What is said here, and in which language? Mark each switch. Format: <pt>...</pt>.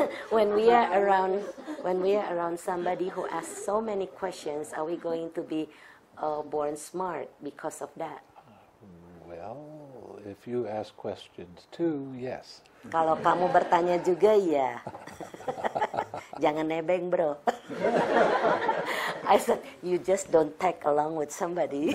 <en>When we are around somebody who asks so many questions, are we going to be born smart because of that? Well, if you ask questions too, yes.</en> <id>Kalau kamu bertanya juga, ya. Jangan nebeng, bro.</id> <en>I said, you just don't tag along with somebody.</en>